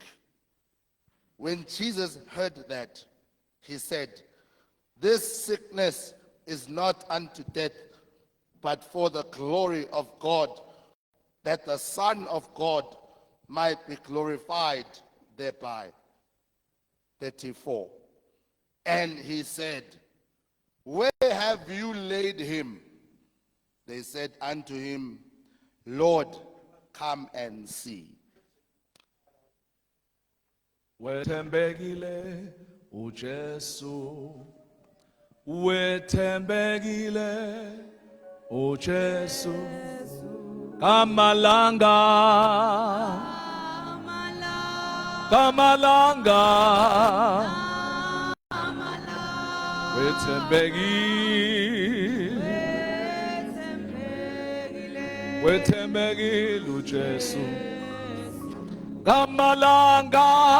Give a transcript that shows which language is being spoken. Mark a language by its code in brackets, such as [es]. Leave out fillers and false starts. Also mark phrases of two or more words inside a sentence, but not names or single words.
[en] When Jesus heard that, he said, This sickness is not unto death, but for the glory of God, that the Son of God might be glorified thereby. 34. And he said, Where have you laid him? They said unto him, Lord, come and see. [ss] Wethembekile uJesu, wethembekile uJesu, kamalanga, kamalanga, wethembekile, wethembekile uJesu, kamalanga,